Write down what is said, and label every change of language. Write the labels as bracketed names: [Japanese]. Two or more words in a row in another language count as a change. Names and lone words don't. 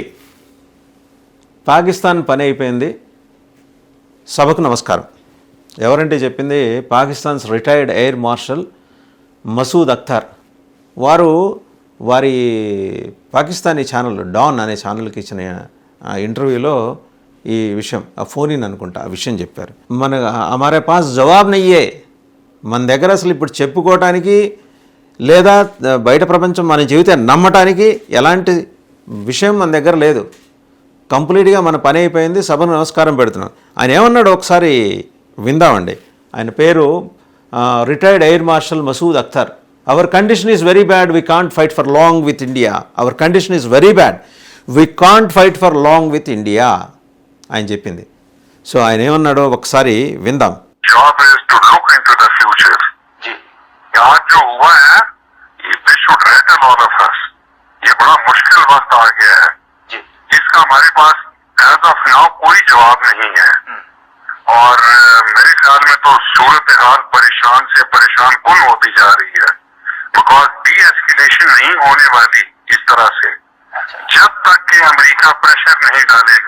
[Telugu] పాకిస్తాన్ పని అయిపోయింది, సభకు నమస్కారం. ఎవరంటే చెప్పింది పాకిస్తాన్స్ [English] retired air marshal [Telugu] మసూద్ అఖ్తర్. వారి పాకిస్తానీ ఛానల్ డాన్ అనే ఛానల్కి ఇచ్చిన ఇంటర్వ్యూలో ఈ విషయం, [English] phone in [Telugu] అనుకుంటా, ఆ విషయం చెప్పారు. [Urdu] ہمارے پاس جواب نئیے, [Telugu] మన దగ్గర అసలు ఇప్పుడు చెప్పుకోవటానికి లేదా బయట ప్రపంచం మన జీవితాన్ని నమ్మటానికి ఎలాంటి విషయం మన దగ్గర లేదు. కంప్లీట్గా మన పని అయిపోయింది, సభను నమస్కారం పెడుతున్నాం. ఆయన ఏమన్నాడు ఒకసారి విందామండి. ఆయన పేరు [English] retired air marshal [Telugu] మసూద్ అఖ్తర్. [English] our condition is very bad, we can't fight for long with India. our condition is very bad, we can't fight for long with India [Telugu] ఆయన చెప్పింది. సో ఆయన ఏమన్నాడో ఒకసారి విందాం. [Urdu] آج جو ہوا ہے [English] we should rattle all of us. [Urdu] یہ بڑا مشکل وقت آ گیا ہے جس کا ہمارے پاس [English] as of now [Urdu] کوئی جواب نہیں ہے. اور میرے خیال میں تو صورت حال پریشان سے پریشان کن ہوتی جا رہی ہے, [English] because de-escalation [Urdu] نہیں ہونے والی اس طرح سے جب تک کہ امریکہ پریشر نہیں ڈالے گا.